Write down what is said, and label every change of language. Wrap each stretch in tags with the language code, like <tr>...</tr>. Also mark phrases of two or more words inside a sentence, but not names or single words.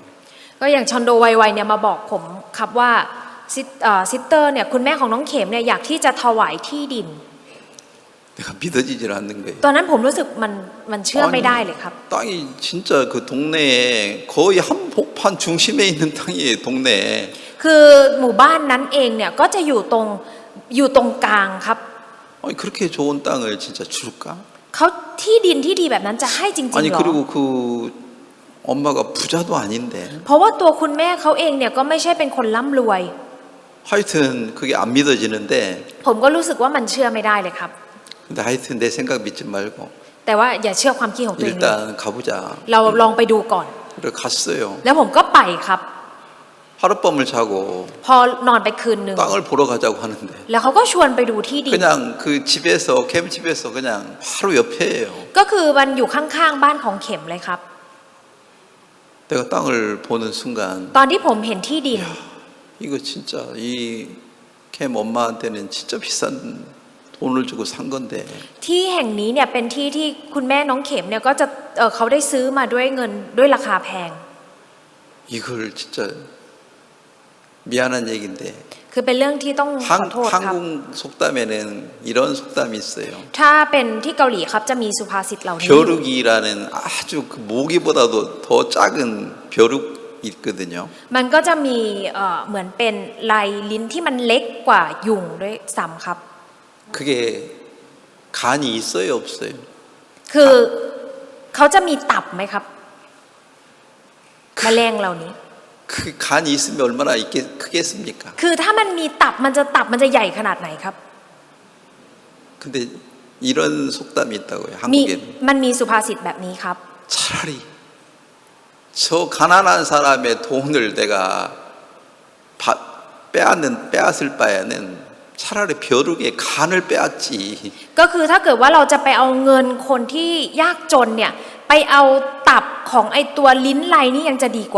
<th>ก็อย่างชอนโดไวๆเนี่ยมาบอกผมครับว่าซิสเตอร์เนี่ยคุณแม่ของน้องเข็มเนี่ยอยากที่จะถวายที่ดิน</th> <ko>내가 믿어지질 않는 거예요.</ko> <th>ตอนนั้นผมรู้สึกมันเชื่อไม่ได้เลยครับ</th> <ko>땅이 진짜 그 동네에 거의 한복판 중심에 있는 땅이에요. 동네에.</ko> <th>คือหมู่บ้านนั้นเองเนี่ยก็จะอยู่ตรงกลางครับ</th> <ko>아니 그렇게 좋은 땅을 진짜 줄까?</ko> <th>เขาที่ดินที่ดีแบบนั้นจะให้จริงๆ</th> <ko>아니</ko> <th>หรอ</th> <ko>그리고 그 엄마가 부자도 아닌데</ko> <th>เพราะว่าตัวคุณแม่เขาเองเนี่ยก็ไม่ใช่เป็นคนร่ำรวย</th> <ko>하여튼 그게 안 믿어지는데</ko> <th>ผมก็รู้สึกว่ามันเชื่อไม่ได้เลยครับ</th> <ko>근데 하여튼 내 생각 믿지 말고</ko> <th>แต่ว่าอย่าเชื่อความคิดของตัวเองเลย</th> <ko>일단 가보자.</ko> <th>เราลองไปดูก่อน</th> <ko>그래 갔어요.</ko> <th>แล้วผมก็ไปครับ</th> <ko>하룻밤을 자고</ko> <th>พอนอนไปคืนหนึ่ง</th> <ko>땅을 보러 가자고 하는데</ko> <th>แล้วเขาก็ชวนไปดูที่ดิน</th> <ko>그냥 그 집에서 캠집에서 그냥 바로 옆에예요.</ko> <th>ก็คือมันอยู่ข้างๆบ้านของเข็มเลยครับ</th> <ko>내가 땅을 보는 순간</ko> <th>ตอนที่ผมเห็นที่ดิน</th> <ko>이거 진짜 이 캠 엄마한테는 진짜 비싼 돈을 주고 산 건데</ko> <th>ที่แห่งนี้เนี่ยเป็นที่ที่คุณแม่น้องเข็มเนี่ยก็จะเขาได้ซื้อมาด้วยเงินด้วยราคาแพง</th> <ko>이걸 진짜 미안한 얘기인데</ko> <th>คือเป็นเรื่องที่ต้องขอโทษครับ</th> <ko>한국 속담에는 이런 속담이 있어요.</ko> <th>ถ้าเป็นที่เกาหลีครับจะมีสุภาษิตเหล่านี้</th> <ko>벼룩이라는 아주 그 모기보다도 더 작은 벼룩 있거든요.</ko> <th>มันก็จะมีเหมือนเป็นลายลิ้นที่มันเล็กกว่ายุงด้วยซ้ำครับ</th> <ko>그게 간이 있어요, 없어요?</ko> <th>คือเขาจะมีตับไหมครับแมลงเหล่านี้</th> <ko>그 간이 있으면 얼마나 크겠습니까?</ko> <th>คือถ้ามันมีตับมันจะใหญ่ขนาดไหนครับ</th> <ko>근데 이런 속담이 있다고요.</ko> <th>มี</th> <ko>한국에는</ko> <th>มันมีสุภาษิตแบบนี้ครับ</th> <ko>차라리 저 가난한 사람의 돈을 내가 빼앗을 바에는 차라리 벼룩의 간을 빼앗지.</ko> <th>ก็คือถ้าเกิดว่าเราจะไปเอาเงินคนที่ยากจนเนี่ยไปเอาตับของไอตัวลิ้นไลนี่ยังจะดีกว่า</th>